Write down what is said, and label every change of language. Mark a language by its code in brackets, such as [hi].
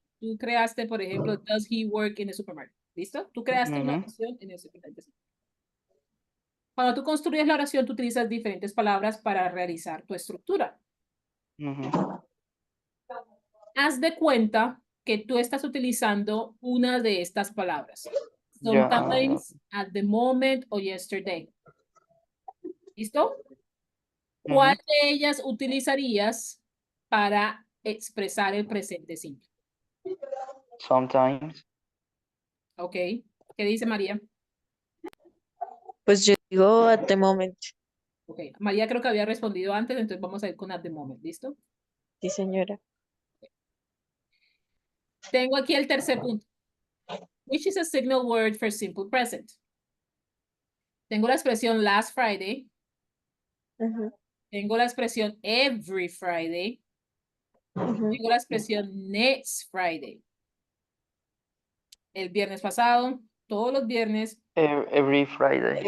[es] tú creaste, por ejemplo, [en] does he work in the supermarket? [es] ¿Listo? Tú creaste una Ujú. oración en el supermercado. Cuando tú construyes la oración, tú utilizas diferentes palabras para realizar tu estructura. Ujú. Haz de cuenta que tú estás utilizando una de estas palabras. Ya. [en] Sometimes, at the moment [es] o [en] yesterday. [es] ¿Listo? ¿Cuál Ujú. de ellas utilizarías para expresar el presente simple? [en] Sometimes. [es] ¿Ok? ¿Qué dice María? Pues yo digo [en] at the moment. [es] Ok, María creo que había respondido antes, entonces vamos a ir con [en] at the moment, [es] ¿listo? Sí, señora. Tengo aquí el tercer punto. Which is a signal word for simple present? Tengo la expresión [en] last Friday, Ujú, [es] tengo la expresión [en] every Friday, ujú. [es] tengo la expresión [en] next Friday. [es] El viernes pasado, todos los viernes, [en] Every Friday.